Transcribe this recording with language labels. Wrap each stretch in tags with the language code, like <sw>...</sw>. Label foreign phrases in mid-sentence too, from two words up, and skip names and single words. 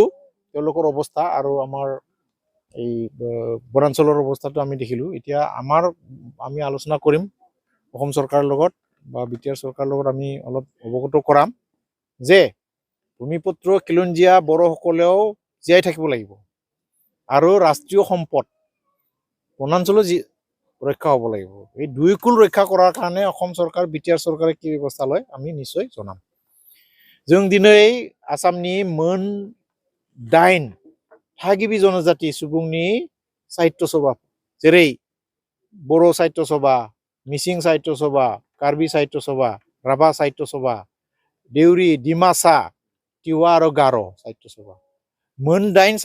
<as>তেওঁলোকৰ অৱস্থা আৰু আমাৰ এই বনাঞ্চলৰ অৱস্থাটো আমি দেখিলোঁ এতিয়া আমি আলোচনা কৰিম অসম চৰকাৰৰ লগত বা বিটিআৰ চৰকাৰৰ লগত আমি অলপ অৱগত কৰাম যে ভূমিপুত্ৰ খিলঞ্জীয়া বড়োসকলেও জীয়াই থাকিব লাগিব আৰু ৰাষ্ট্ৰীয় সম্পদ বনাঞ্চলো ৰক্ষা হ'ব লাগিব এই দুই কুল ৰক্ষা কৰাৰ কাৰণে অসম চৰকাৰ বিটিআৰ চৰকাৰে কি ব্যৱস্থা লয় আমি নিশ্চয় জনাম जों</as> <brx>दिनै आसामनि मोन 8 थागिबि जनजाति सुबुंनि साहित्य सभा जेरै बड़ो साहित्य सभा मिसिं साहित्य सभा कार्बि साहित्य सभा राभा साहित्य सभा देउरी डिमासा तिवा आरो गारो साहित्य सभा मोन 8</brx>